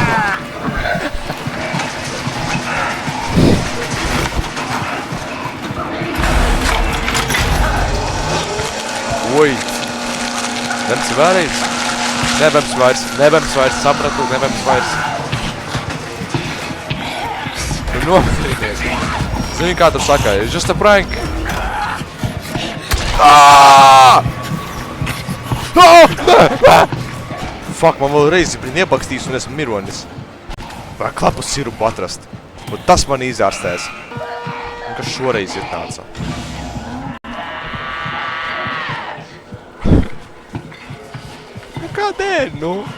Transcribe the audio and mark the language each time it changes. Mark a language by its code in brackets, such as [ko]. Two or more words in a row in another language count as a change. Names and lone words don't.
[lv] Oi! Nebems vēlreiz? Nebems vairs, sapratu, nebems vairs. Nu nomierinies. Zini, kā tur saka, [en] it's just a prank. [lv] Fuck, man vēl reizi bija iebakstījis un esmu mironis. Vai klapu sirupu atrast. Un tas man izārstēs. Un ka šoreiz iznāca. Kādēļ, nu?